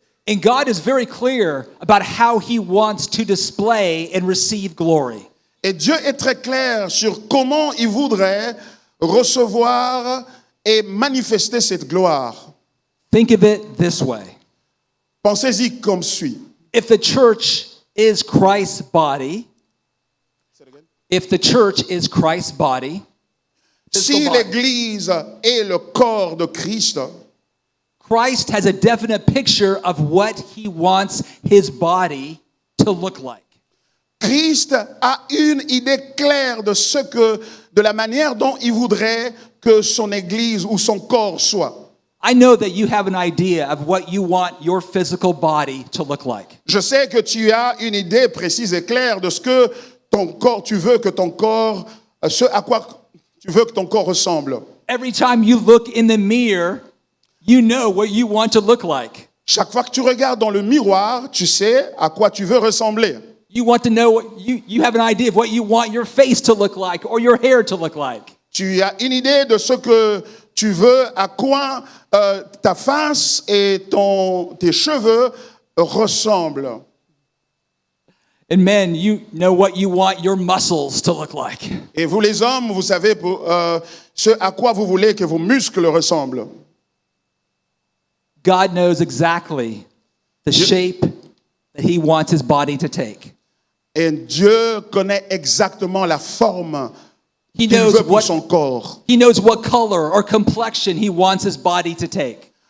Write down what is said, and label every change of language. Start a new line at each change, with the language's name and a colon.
English: And God is very clear about how he wants to display and receive glory.
French: Et Dieu est très clair sur comment il voudrait recevoir et manifester cette gloire.
English: Think of it this way.
French: Pensez-y comme suit.
English: If the church is Christ's body, if the church is Christ's body,
French: Si l'Église est le corps de Christ,
English: Christ has a definite picture of what he wants his body to look like.
French: Christ a une idée claire de la manière dont il voudrait que son Église ou son corps soit.
English: I know that you have an idea of what you want your physical body to look like.
French: Je sais que tu as une idée précise et claire de ce que ton corps, tu veux que ton corps, ce à quoi tu veux que ton corps ressemble.
English: Every time you look in the mirror, you know what you want to look like.
French: Chaque fois que tu regardes dans le miroir, tu sais à quoi tu veux ressembler.
English: You want to know what you have an idea of what you want your face to look like or your hair to look like.
French: Tu as une idée de ce que tu veux, à quoi ta face et tes cheveux ressemblent.
English: And men, you know what you want your muscles to look like.
French: Et vous les hommes, vous savez ce à quoi vous voulez que vos muscles ressemblent.
English: God knows exactly the shape that he wants his body to take.
French: Et Dieu connaît exactement la forme
English: He
French: qu'il
English: knows
French: veut pour son corps.
English: He knows what color or complexion he wants his body to take.